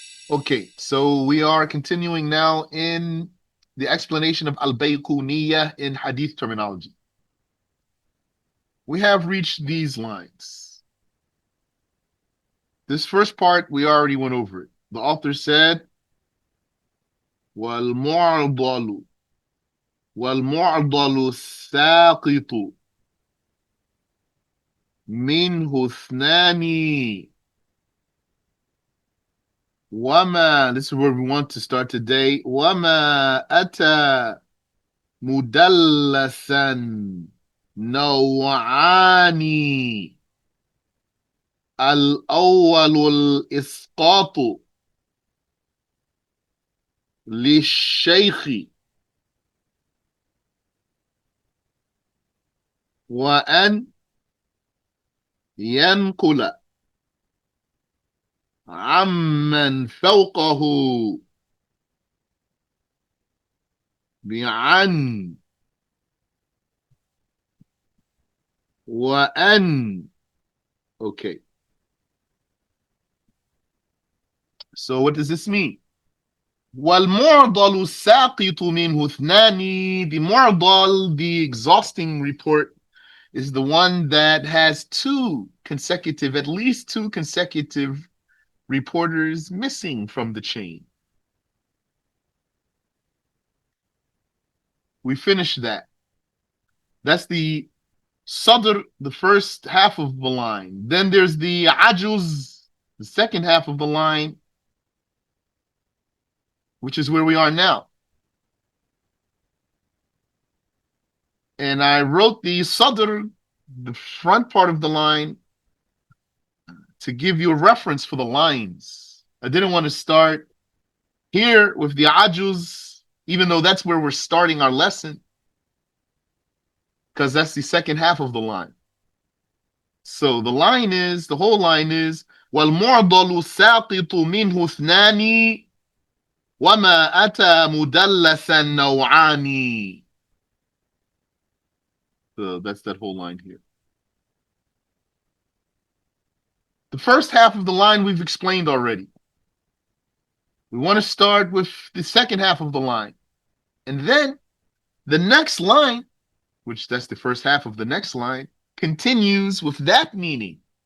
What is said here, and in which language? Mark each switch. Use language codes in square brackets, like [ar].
[en] Okay, so we are continuing now in the explanation of al-Bayquniyah in hadith terminology. We have reached these lines. This first part, we already went over it. The author said, [ar] وَالْمُعْضَلُ وَالْمُعْضَلُ السَّاقِطُ مِنْهُ اثْنَانِ وَمَا, [en] this is where we want to start today, [ar] وَمَا أَتَى مُدَلَّسًا نوعان الأول الإسقاط للشيخ وأن ينقل عمن فوقه بعن وأن. [en] Okay, so what does this mean? [ar] والمعضل الساقط منه اثنان. [en] The معضل, the exhausting report, is the one that has at least two consecutive reporters missing from the chain. We finished that. That's the sadr, the first half of the line. Then there's the ajuz, the second half of the line, which is where we are now. And I wrote the sadr, the front part of the line, to give you a reference for the lines. I didn't want to start here with the ajuz, even though that's where we're starting our lesson, because that's the second half of the line. So the whole line is, [ar] وَالْمُعْضَلُ سَاقِطُ مِنْهُ اثْنَانِ وَمَا أَتَى مُدَلَّسًا نَوْعَانِ. [en] So that's that whole line here. The first half of the line we've explained already. We want to start with the second half of the line. And then the next line, which that's the first half of the next line, continues with that meaning.